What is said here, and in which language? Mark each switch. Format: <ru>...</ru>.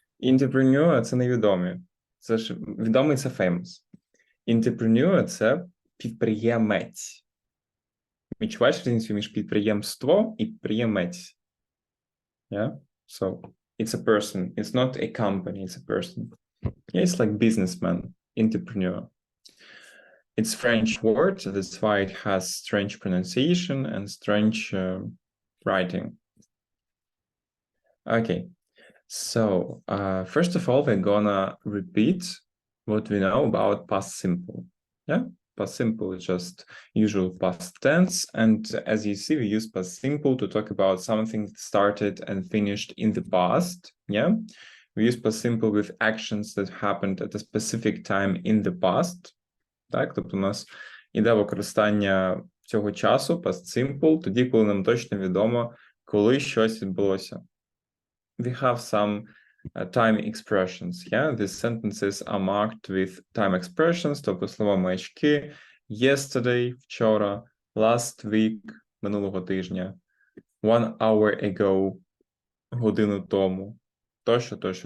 <uk>Entrepreneur – це невідомі. Це ж відомий – це famous. Entrepreneur – це підприємець. Відчуваєш різницю між підприємство і підприємець?</uk> <en>Yeah? So, it's a person. It's not a company, it's a person. Yeah, it's like businessman, entrepreneur. It's French word, that's why it has strange pronunciation and strange writing. Okay, so first of all, we're gonna repeat what we know about past simple. Yeah, past simple is just usual past tense, and as you see, we use past simple to talk about something that started and finished in the past. Yeah, we use past simple with actions that happened at a specific time in the past.</en> <uk>Так, тобто у нас іде використання цього часу, past simple, тоді, коли нам точно відомо, коли щось відбулося.</uk> <en>We have some time expressions, yeah? These sentences are marked with time expressions,</en> <uk>тобто слова маячки,</uk> <en>yesterday,</en> <uk>вчора,</uk> <en>last week,</en> <uk>минулого тижня,</uk> <en>1 hour ago,</en> <uk>годину тому, тощо.</uk>